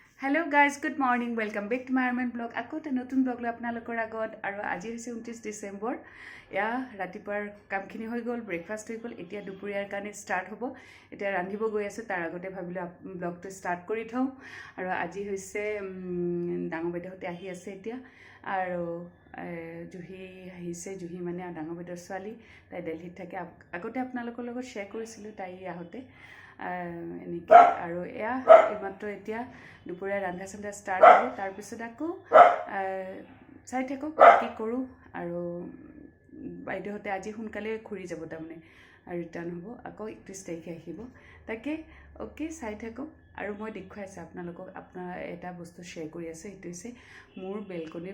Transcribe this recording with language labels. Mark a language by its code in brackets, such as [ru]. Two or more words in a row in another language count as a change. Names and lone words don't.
[en] Hello guys, good morning. Welcome back to my Arman blog. [as] আকৌ এটা নতুন blog লৈ আপোনালোকৰ আগত আৰু আজি হৈছে 29 December. এয়া ৰাতিপুৱাৰ কামখিনি হৈ গ'ল, breakfast হৈ গ'ল. এতিয়া দুপৰীয়াৰ খানা start হ'ব. এতিয়া ৰান্ধিবলৈ গৈ আছোঁ তাৰ আগতে ভাবিলোঁ blog টো start কৰি থওঁ. আৰু আজি হৈছে ডাঙৰ বাইদেউহঁতে আহি আছে এতিয়া. আৰু জুহী আহিছে জুহী মানে ডাঙৰ বাইদেউৰ ছোৱালী তাই Delhi থাকে আগতে আপোনালোকৰ লগত share কৰিছিলোঁ তাই আহোঁতে. এনেকৈ আৰু এয়া এইমাত্ৰ এতিয়া দুপৰীয়া ৰান্ধা চান্ধা ষ্টাৰ্ট হ'ব তাৰপিছত আকৌ চাই থাকক কি কৰোঁ আৰু বাইদেউহঁতে আজি সোনকালে ঘূৰি যাব তাৰমানে আৰু ৰিটাৰ্ণ হ'ব আকৌ 31 তাৰিখে আহিব তাকে অ'কে চাই থাকক আৰু মই দেখুৱাই আছোঁ আপোনালোকক আপোনাৰ এটা বস্তু শ্বেয়াৰ কৰি আছে এইটো হৈছে মোৰ বেলকনিৰ